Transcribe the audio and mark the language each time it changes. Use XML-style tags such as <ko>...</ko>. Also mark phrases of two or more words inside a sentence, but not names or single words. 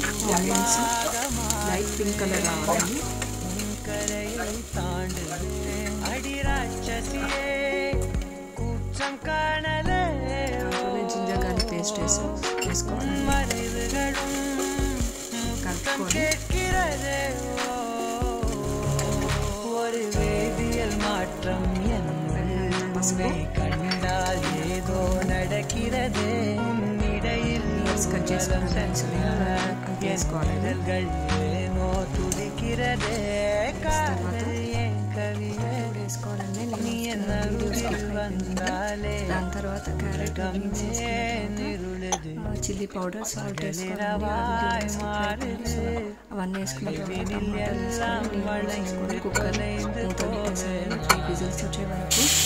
<te>ఆనియన్స్</te> <en>light pink color</en> <te>రావాలండి.</te> <en>ginger garlic paste</en> <te>వేసుకోవాలి. కలుపుకొని</te> <ta>மாற்றம் என்னை கண்டால் ஏதோ நடக்கிறது இடையில் ஏனோ துடிக்கிறது காதல் என் கவியே நீ என் அருகில் வந்தாலே.</ta> <te>దాని తర్వాత క్యారెట్, బీన్స్ వేసుకున్నాక</te> <en>chilli powder,</en> <te>సాల్ట్ వేసుకోవాలి. అవన్నీ వేసుకున్న తర్వాత కుక్కర్ మూత పెట్టేసేయాలి. 3 విజిల్స్ వచ్చే వరకు.</te>